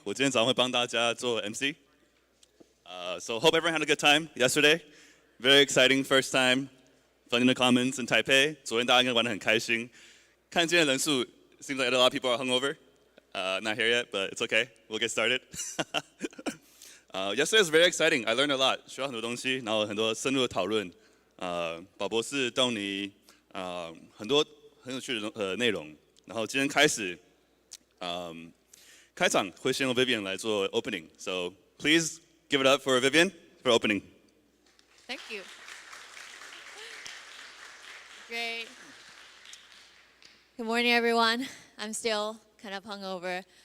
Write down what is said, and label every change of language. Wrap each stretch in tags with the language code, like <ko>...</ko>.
<zh>我今天早上会帮大家做 MC.</zh> <en>So hope everyone had a good time yesterday. Very exciting first time funding the Commons in Taipei.</en> <zh>昨天大家应该玩得很开心。看今天的人数</zh> <en>seems like a lot of people are hungover. Not here yet, but it's okay. We'll get started. Yesterday was very exciting. I learned a lot.</en> <zh>学到很多东西，然后很多深入的讨论。宝博士、豆泥，很多很有趣的内容。然后今天开始，开场会先由 Vivian 来做 opening.</zh> <en>So please give it up for Vivian for opening. Thank you. Great. Good morning, everyone. I'm still kind of hungover.</en>